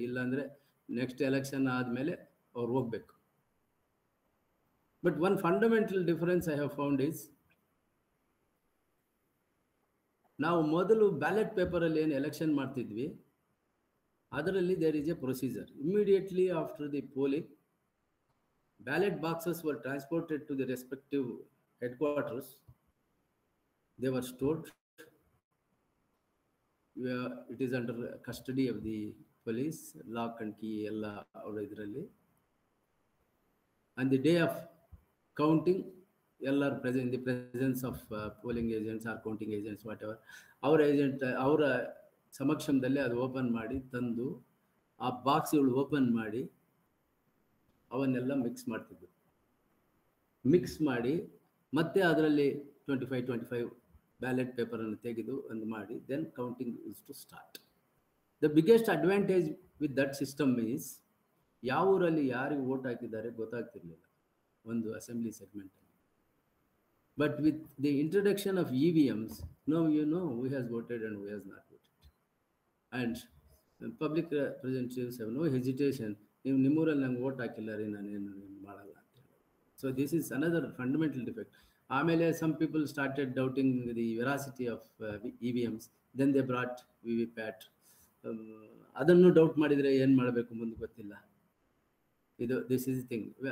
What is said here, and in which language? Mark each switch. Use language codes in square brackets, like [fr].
[kn] ಇಲ್ಲಾಂದರೆ next election ಆದಮೇಲೆ ಅವ್ರು ಹೋಗ್ಬೇಕು. [en] but one fundamental difference I have found is, [kn] ನಾವು ಮೊದಲು ಬ್ಯಾಲೆಟ್ ಪೇಪರಲ್ಲಿ ಏನು ಎಲೆಕ್ಷನ್ ಮಾಡ್ತಿದ್ವಿ, ಅದರಲ್ಲಿ [en] There is a procedure. Immediately after the polling, ballot boxes were transported to the respective headquarters. They were stored. It is under custody of the police, lock and key [kn] ella avra idralli. [en] And the day of counting, all are present in the presence of polling agents or counting agents, whatever. Our agent, [kn] ಅವರ ಸಮಕ್ಷಮದಲ್ಲಿ ಅದು open ಮಾಡಿ ತಂದು ಆ ಬಾಕ್ಸ್ಗಳು open ಮಾಡಿ ಅವನ್ನೆಲ್ಲ mix ಮಾಡ್ತಿದ್ರು. Mix ಮಾಡಿ ಮತ್ತೆ ಅದರಲ್ಲಿ 25 ಬ್ಯಾಲೆಟ್ ಪೇಪರನ್ನು ತೆಗೆದು ಒಂದು ಮಾಡಿ [en] Then counting is to start. The biggest advantage with that system is [kn] ಯಾವ ಊರಲ್ಲಿ ಯಾರಿಗೆ ವೋಟ್ ಹಾಕಿದ್ದಾರೆ ಗೊತ್ತಾಗ್ತಿರ್ಲಿಲ್ಲ ಒಂದು assembly ಸೆಗ್ಮೆಂಟಲ್ಲಿ. [en] But with the introduction of EVMs, now you know who has voted and who has not voted. And public representatives have no hesitation. [kn] ನೀವು ನಿಮ್ಮೂರಲ್ಲಿ ನಂಗೆ vote ಹಾಕಿಲ್ಲ ರೀ, ನಾನೇನು ಮಾಡಲ್ಲ ಅಂತ ಹೇಳಿ. [en] So this is another fundamental defect. ಆಮೇಲೆ some people started doubting the veracity of EVMs. Then they brought VVPAT. [kn] ಅದನ್ನು ಡೌಟ್ ಮಾಡಿದರೆ ಏನು ಮಾಡಬೇಕು ಮುಂದೆ ಗೊತ್ತಿಲ್ಲ. ಇದು [en] This is thing.